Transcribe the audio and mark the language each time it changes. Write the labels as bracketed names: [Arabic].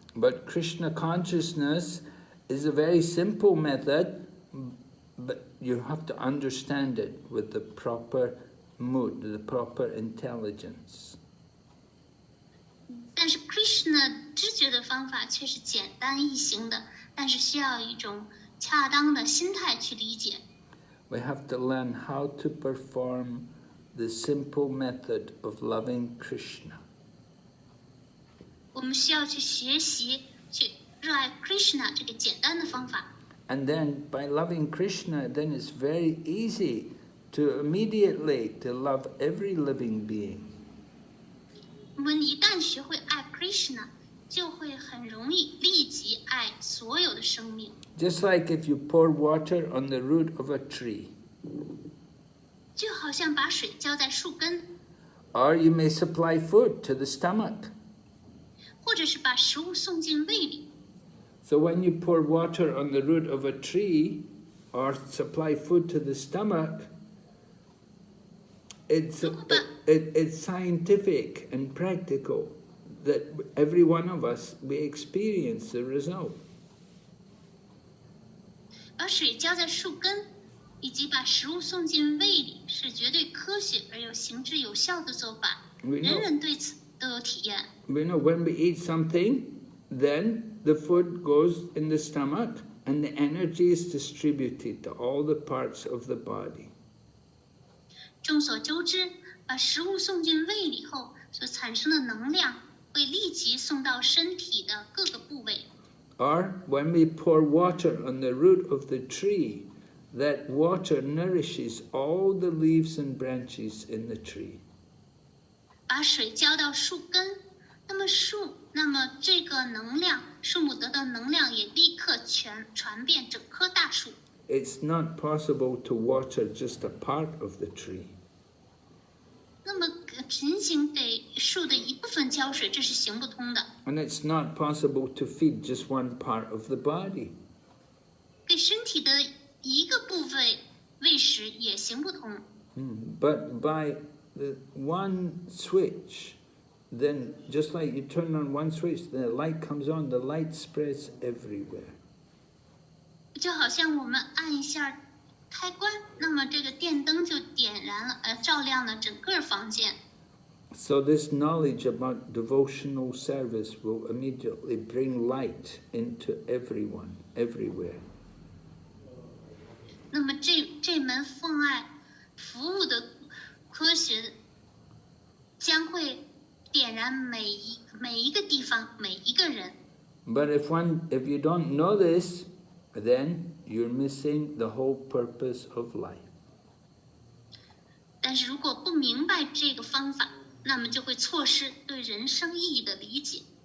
[English] But Krishna consciousness is a very simple method, but you have to understand it with the proper mood, the proper intelligence. [Chinese] 但是 Krishna 知觉的方法却是简单易行的，但是需要一种恰当的心态去理解。 [English] We have to learn how to perform the simple method of loving Krishna. [Chinese] 我们需要去学习，去热爱 Krishna 这个简单的方法。 [English] And then by loving Krishna, then it's very easy to immediately to love every living being. [Chinese] 我们一旦学会爱 Krishna， 就会很容易立即爱所有的生命。 [English] Just like if you pour water on the root of a tree. [Chinese] 就好像把水浇在树根， [English] Or you may supply food to the stomach. [Chinese] 或者是把食物送进胃里。 [English] So when you pour water on the root of a tree or supply food to the stomach, it's scientific and practical that every one of us, we experience the result. [Chinese] 把水浇在树根，以及把食物送进胃里，是绝对科学而又行之有效的做法。 [English] We [Chinese] 人 [English] know, [Chinese] 人对此都有体验。 [English] we know when we eat something, then the food goes in the stomach and the energy is distributed to all the parts of the body. [Chinese] 众所周知，把食物送进胃里后所产生的能量，会立即送到身体的各个部位。 [English] Or when we pour water on the root of the tree, that water nourishes all the leaves and branches in the tree. [Chinese] 把水浇到树根，那么这个能量，树木得到能量也立刻传遍整棵大树。 [English] It's not possible to water just a part of the tree. [Chinese] 那么仅仅给树的一部分浇水，这是行不通的。 [English] And it's not possible to feed just one part of the body. [Chinese] 给身体的一个部分喂食也行不通。 [English] But by the one switch, then just like you turn on one switch, the light comes on, the light spreads everywhere. [Chinese] 就好像我们按一下开关，那么这个电灯就点燃了，照亮了整个房间。 [English] So this knowledge about devotional service will immediately bring light into everyone, everywhere. [Chinese] 那么这门奉爱服务的科学将会点燃每一个地方每一个人。 [English] But if you don't know this, then you're missing the whole purpose of life. [Chinese] 但是如果不明白这个方法，那么就会错失对人生意义的理解。